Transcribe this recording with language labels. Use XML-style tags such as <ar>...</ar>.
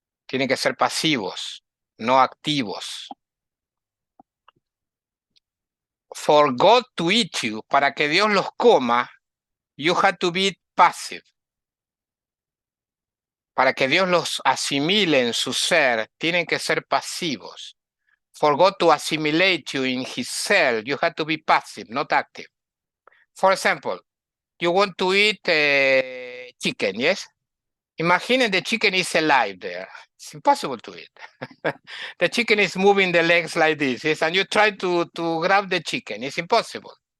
<es>Tienen que ser pasivos, no activos.</es> <en>For God to eat you,</en> <es>para que Dios los coma,</es> <en>you have to be passive.</en> <es>Para que Dios los asimile en su ser, tienen que ser pasivos.</es> <en>For God to assimilate you in his cell, you have to be passive, not active. For example, you want to eat chicken, yes? Imagine the chicken is alive there. It's impossible to eat. The chicken is moving the legs like this, yes, and you try to grab the chicken. It's impossible.</en>